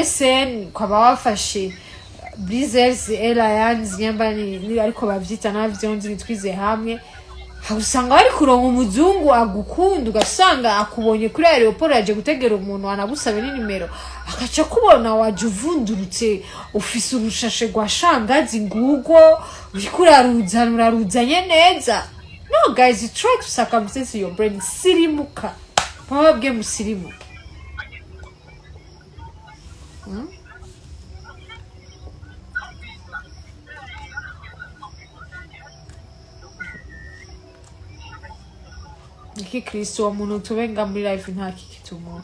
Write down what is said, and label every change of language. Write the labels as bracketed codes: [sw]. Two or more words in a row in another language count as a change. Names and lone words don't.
[rn] SN ukaba wafashe Breezers Airlines nyamba ni ariko bavyita navyo nzi nitwize hamwe usanga bari kuronka umuzungu agukunda ugasanga akubonye kuri aeroport yaje gutegera umuntu anagusabe n'inimero akaca kubona waje uvundurutse ufise urushashe rwa shangazi ngugo uraruzanye neza [en] no guys try to circumcise your brain [rn] sirimuka mwabwe musirimuka Niki Kristo wa muntu tubenga muri live nta kikitumo